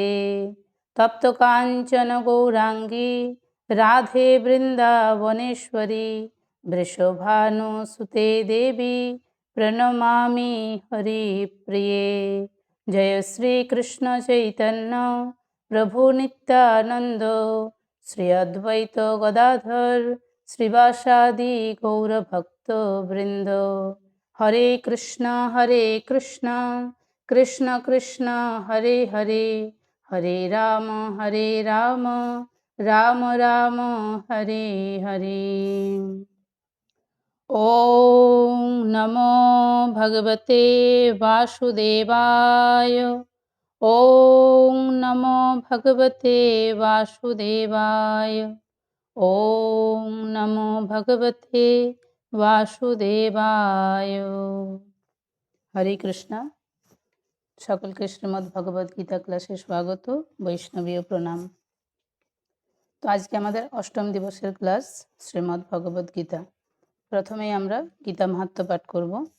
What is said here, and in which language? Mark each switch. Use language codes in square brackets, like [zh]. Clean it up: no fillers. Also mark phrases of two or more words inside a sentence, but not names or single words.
[sa] तप्तकाञ्चन गौराङ्गी राधे वृन्दावनेश्वरी वृषभानुसुते देवी प्रणमामि हरिप्रिये। जय श्री कृष्ण चैतन्य प्रभु नित्यानंद श्री अद्वैत गदाधर श्रीवासादि गौरभक्त वृंद। हरे कृष्ण कृष्ण कृष्ण हरे हरे हरे राम राम राम हरे हरे। ॐ नमो भगवते वासुदेवाय। ॐ नमो भगवते वासुदेवाय। ॐ नमो भगवते वासुदेवाय। हरे कृष्णा। [bn] সকলকে শ্রীমদ্ ভগবদ গীতা ক্লাসে স্বাগত, বৈষ্ণবীয় প্রণাম। তো আজকে আমাদের অষ্টম দিবসের ক্লাস শ্রীমদ্ ভগবদ গীতা। প্রথমেই আমরা গীতা মাহাত্ম্য পাঠ করব।